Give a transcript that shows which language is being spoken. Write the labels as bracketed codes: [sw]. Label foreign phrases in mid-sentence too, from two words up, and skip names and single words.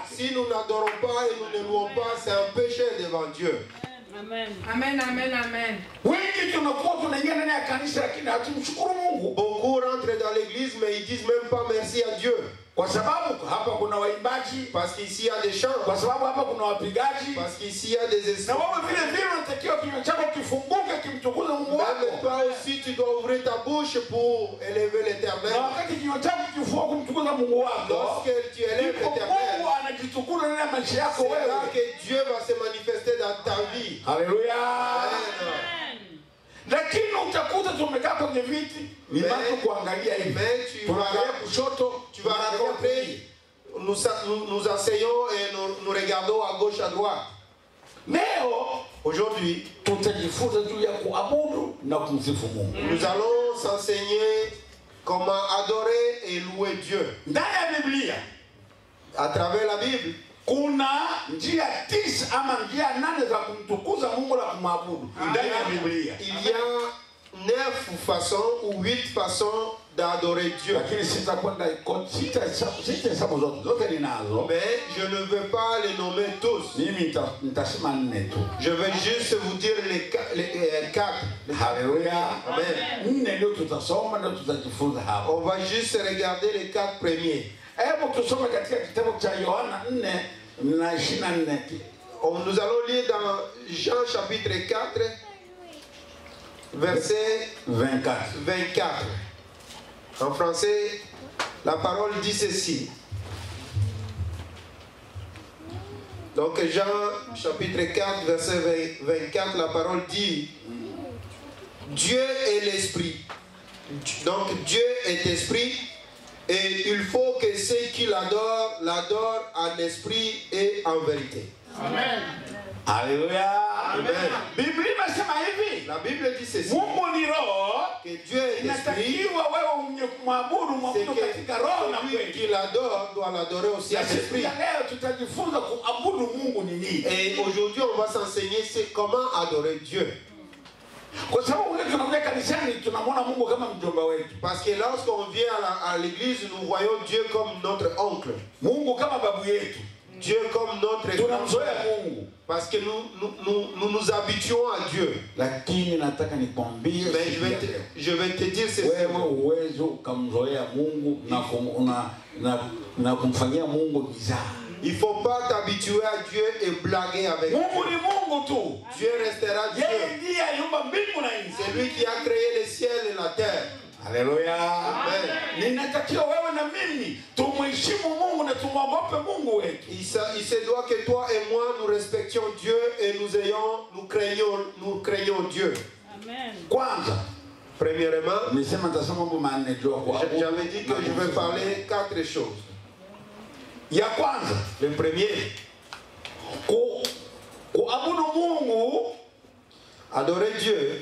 [fr] n'adorons pas et nous ne louons pas, c'est un péché devant Dieu. Amen. Amen, amen, amen. [sw] Wengi tunakuwa tunaingia ndani ya kanisa lakini hatumshukuru Mungu. [fr] Beaucoup rentrent dans l'église mais ils disent même pas merci à Dieu. [sw] Kwa sababu hapa kuna waimbaji, [fr] Parce qu'ici il y a des chants, [sw] kwa sababu hapa kuna wapigaji. [fr] parce qu'ici il y a des [sw] Na [fr] esprits. [sw] wewe vile vile unatakiwa kinywa chako kifunguke kimtukuze Mungu [fr] Même [sw] wako. [fr] toi aussi tu dois ouvrir ta bouche pour élever [sw] Na [fr] l'Éternel. [sw] wakati kinywa chako kifunguka kumtukuza Mungu wako, [fr] Lorsque tu élèves [sw] ndipo [fr] l'Éternel, [sw] Mungu anajitukuza ndani ya maisha yako [fr] c'est là [sw] wewe. [fr] que Dieu va se manifester dans ta vie. Haleluya. Amen. [sw] Lakini utakuta tumekaa kwenye viti, ni [fr] Mais- [sw] watu kuangalia hivi. [fr] Mais tu [sw] Tunaangalia [fr] vas, [sw] kushoto, [fr] tu vas rencontrer, nous asseyons et nous regardons à gauche, à droite. [sw] Leo [fr] Aujourd'hui, [sw] tutajifunza juu ya kuabudu na kumsifu Mungu. [fr] nous allons s'enseigner comment adorer et louer Dieu. [sw] Ndani ya Biblia [fr] À travers la Bible, [sw] kuna njia 9 ama njia 8 za kumtukuza Mungu na kumwabudu ndani ya Biblia. [fr] il y a 9 façons ou 8 façons d'adorer Dieu. [sw] Lakini sitakwenda sitahesabu zote ninazo. [fr] Mais je ne veux pas les nommer tous. [sw] Mimi nitasema 4 tu. [fr] Je vais juste vous dire les 4. Haleluya. Amen. [sw] 4 ndio tutasoma na tutajifunza hapa. [fr] On va juste regarder les 4 premiers. [sw] Hebu tusome katika kitabu cha Yohana 4:24. [fr] Nous allons lire dans Jean chapitre 4, verset 24. En français, la parole dit ceci. Donc Jean chapitre 4, verset 24, la parole dit, Dieu est l'esprit. Donc Dieu est esprit et il faut que ceux qui l'adorent, l'adorent en esprit et en vérité. Amen. Haleluya. Amen. [sw] Biblia inasema hivi, [fr] La Bible dit ceci, [sw] Mungu ni roho, [fr] que Dieu est esprit, [sw] inatakiwa wewe mwenye kumwabudu [fr] c'est [sw] mwabudu katika roho na [fr] que celui [sw] kweli. [fr] qui l'adore doit l'adorer aussi en [sw] Na siku [fr] esprit. [sw] ya leo tutajifunza kuabudu Mungu ni nini. [fr] Et aujourd'hui, on va s'enseigner c'est comment adorer Dieu. [sw] Kwa sababu wewe tunakuja kanisani tunamwona Mungu kama mjomba wetu. [fr] Parce que lorsqu'on vient à l'église, nous voyons Dieu comme notre oncle, [sw] Mungu kama babu yetu. [fr] Dieu comme notre [sw] Tunamzoea [fr] grand-père. [sw] Mungu. [fr] Parce que nous habituons à Dieu. [sw] Lakini nataka nikwambie [fr] Mais je vais te dire ceci. [sw] wewe uwezo ukamzoea Mungu na kumfanyia Mungu mizaa. [fr] Il ne faut pas t'habituer à Dieu et blaguer avec Dieu. [sw] Mungu ni Mungu tu. [fr] Dieu restera [sw] Yeye [fr] Dieu. [sw] ndiye aliumba mbingu na nchi. [fr] C'est lui qui a créé le ciel et la terre. Haleluya. Amen. [sw] Ninatakiwa wewe na mimi tumheshimu Mungu na tumwogope Mungu wetu. [fr] Il se doit que toi et moi nous respections Dieu et nous craignons Dieu. Amen. [sw] Kwanza, [fr] Premièrement, [sw] nimesema nitasema mambo manne juu ya kuabudu. [fr] j'avais dit que je vais parler 4 choses. [sw] Ya kwanza, [fr] Le premier, [sw] kuabudu Mungu [fr] adorer Dieu,